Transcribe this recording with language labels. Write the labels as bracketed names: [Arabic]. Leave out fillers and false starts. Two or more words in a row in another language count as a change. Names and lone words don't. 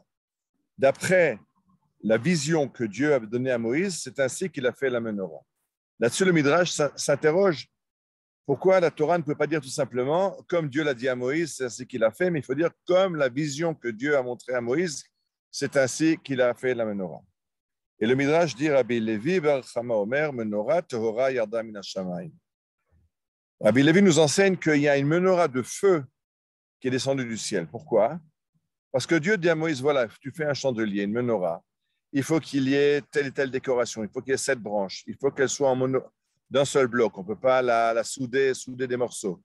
[French] D'après la vision que Dieu a donnée à Moïse, c'est ainsi qu'il a fait la menorah. Là-dessus, le Midrash s'interroge. Pourquoi la Torah ne peut pas dire tout simplement, comme Dieu l'a dit à Moïse, c'est ainsi qu'il a fait, mais il faut dire comme la vision que Dieu a montrée à Moïse, c'est ainsi qu'il a fait la menorah. Et le Midrash dit, [Hebrew] רבי לוי בר חמא אומר, מנורה טהורה ירדה מן השמים. [French] Rabbi Levi nous enseigne qu'il y a une menorah de feu qui est descendue du ciel. Pourquoi? Parce que Dieu dit à Moïse, voilà, tu fais un chandelier, une menorah. Il faut qu'il y ait telle et telle décoration, il faut qu'il y ait 7 branches, il faut qu'elle soit d'un seul bloc, on ne peut pas la souder des morceaux.